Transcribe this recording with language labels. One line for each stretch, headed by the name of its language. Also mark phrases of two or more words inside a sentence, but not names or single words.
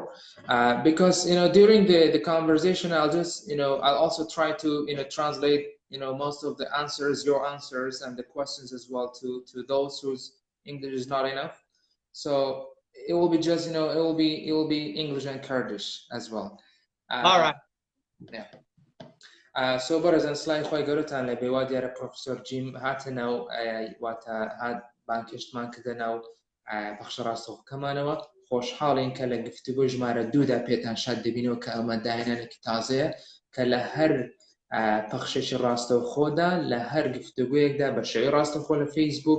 English: Because, you know, during the conversation, I'll also try to, you know, translate, you know, most of the answers, your answers, and the questions as well to those whose English is not enough. So it will be just, you know, it will be English and Kurdish as well. All right. Yeah.
Central Kurdish: So بەڕێزان سلای خۆی گەورەتان لە بێوا دیارە پرۆفسۆر جیم هاتە ناو واتە هات بانکێشتمان کردە ناو بەخشە ڕاستەوخۆکەمانەوە خۆشحاڵین کە لە گفتوگۆی ژمارە 2دا پێتان شاد دەبینەوە کە ئەمە داهێنانێکی تازەیە کە لە هەر پەخشێکی ڕاستەوخۆدا لە هەر گفتوگویەکدا بە شێوەی ڕاستەوخۆ لە فەیسبوک